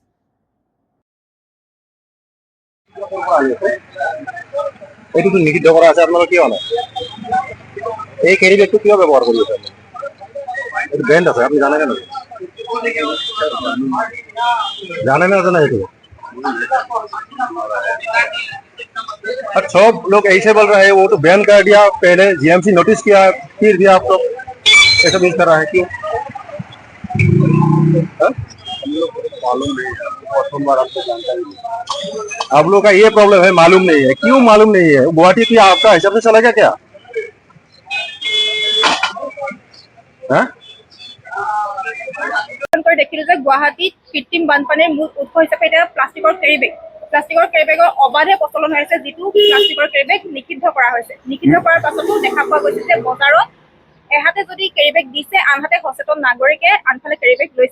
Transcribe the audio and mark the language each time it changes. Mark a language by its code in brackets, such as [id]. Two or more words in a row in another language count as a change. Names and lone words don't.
[as] এইটোতো নিষিদ্ধ কৰা আছে, আপোনালোকে কিয় নাই? এই কেৰি বেগটো কিয় ব্যৱহাৰ কৰি আছে? এইটো ব্ৰেণ্ড আছে, আপুনি জানে নে? জানে না জানে এইটো? [hi] सब लोग ऐसे बोल रहे हैं वो तो बैन कर दिया पहले, जीएमसी नोटिस किया, फिर दिया आप लोग ऐसा यूज कर रहा है, क्यों? मालूम नहीं है, प्रथम बार आपको जानकारी आप लोग का ये प्रॉब्लम है, मालूम नहीं है। क्यों मालूम नहीं है? गुवाहाटी की आपका हिसाब से चलेगा क्या? [as] দেখিলো যে গুৱাহাটীত কৃত্ৰিম বানপানীৰ মূল উৎস হিচাপে এতিয়া প্লাষ্টিকৰ কেৰি বেগৰ অবাধে প্ৰচলন হৈ আছে, যিটো প্লাষ্টিকৰ কেৰি বেগ নিষিদ্ধ কৰা হৈছে। নিষিদ্ধ কৰাৰ পাছতো দেখা পোৱা গৈছে যে বজাৰত এহাতে যদি কেৰি বেগ দিছে, আনহাতে সচেতন নাগৰিকে আনফালে কেৰি বেগ লৈছে।